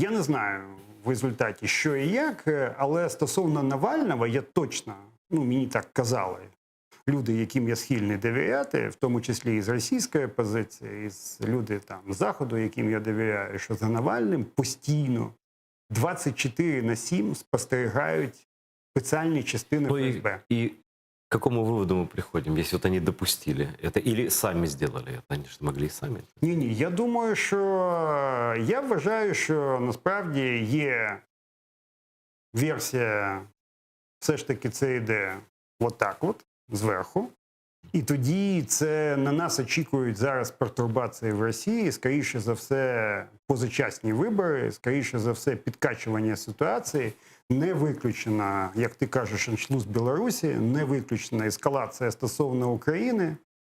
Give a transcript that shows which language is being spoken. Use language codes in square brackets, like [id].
[uk] Я не знаю в результаті, що і як, але стосовно Навального, я точно, ну, мені так казали люди, яким я схильний довіряти, в тому числі і з російської позиції, і з люди там з Заходу, яким я довіряю, що за Навальним постійно 24/7 спостерігають спеціальні частини ФСБ. [ru] І к какому выводу мы приходим, если вот они допустили это или сами сделали это? Они же могли и сами. [uk] Ні, я думаю, що я вважаю, що насправді є версія, все ж таки це йде отак от, зверху. І тоді це на нас очікують зараз пертурбації в Росії, скоріше за все позачасні вибори, скоріше за все підкачування ситуації, не виключена, як ти кажеш, аншлюз Білорусі, не виключена ескалація стосовно України.